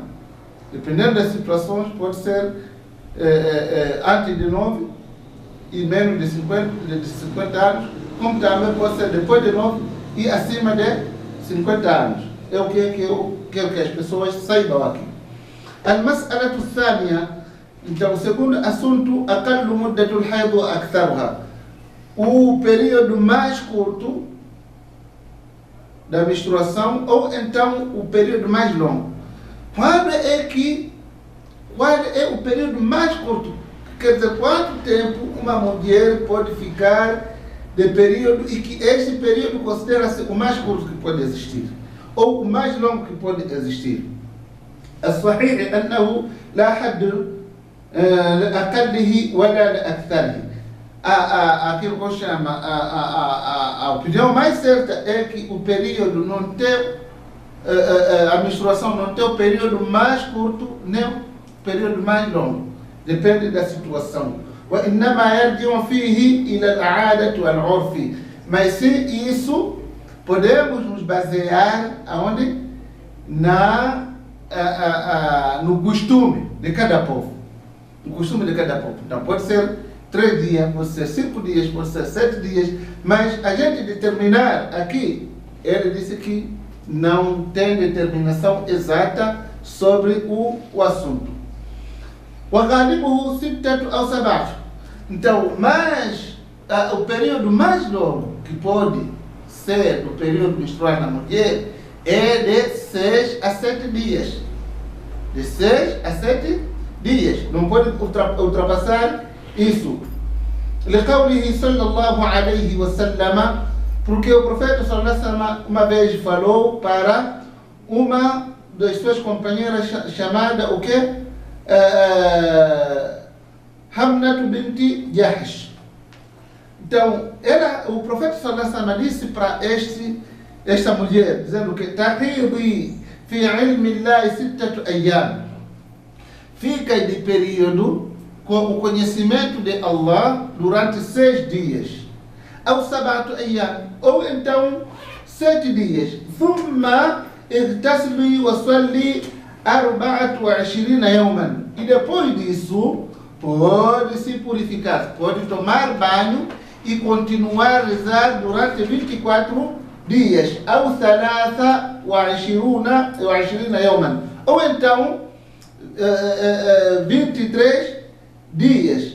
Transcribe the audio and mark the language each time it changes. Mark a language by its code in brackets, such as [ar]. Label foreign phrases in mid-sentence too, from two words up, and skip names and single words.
[pt] Dependendo das situações, pode ser antes de 9 e menos de 50 anos, como também pode ser depois de 9 e acima de 50 anos. É o que eu quero que as pessoas saibam aqui. [ar] المسألة الثانية, [pt] então, o segundo assunto, [ar] أقل مدة الحيض وأكثرها. [pt] O período mais curto da menstruação ou então o período mais longo. Qual é o período mais curto? Quer dizer, quanto tempo uma mulher pode ficar de período e que este período considera-se o mais curto que pode existir ou o mais longo que pode existir. [ar] الصحيح أنه لا حد لأقله ولا لأكثره. [pt] aquilo que eu chamo, a opinião mais certa é que o período não tem, a menstruação não tem o período mais curto, nem o período mais longo. Depende da situação. [ar] وإنما يرجع فيه إلى العادة والعرف. [pt] Mas se isso, podemos nos basear aonde? No costume de cada povo. No costume de cada povo. Então pode ser 3 dias, pode ser 5 dias, pode ser 7 dias, mas a gente determinar aqui, ele disse que não tem determinação exata sobre o assunto. [ar] وغالبه 6 أو 7. [pt] Então, mas o período mais longo que pode ser o período menstrual na mulher é de 6 a 7 dias. De 6 a 7 dias. Não pode ultrapassar isso. [ar] لقوله صلى الله عليه وسلم, [pt] porque o profeta [ar] صلى الله عليه وسلم [pt] uma vez falou para uma das suas companheiras chamada o quê? Hamnat binti Jahsh. Então, o profeta [ar] صلى الله عليه وسلم [pt] disse para esta mulher, dizendo que [ar] تحيضي في علم الله 6 أيام. [pt] Fica de período com o conhecimento de Allah durante 6 dias. Ou 7 ayyam, ou então 7 dias. [ar] ثم اغتسلي وصلي 24 يوما. [pt] E depois disso, pode se purificar, pode tomar banho e continuar a rezar durante 24 dias. Ou 23 yawman. Ou então 23 dias.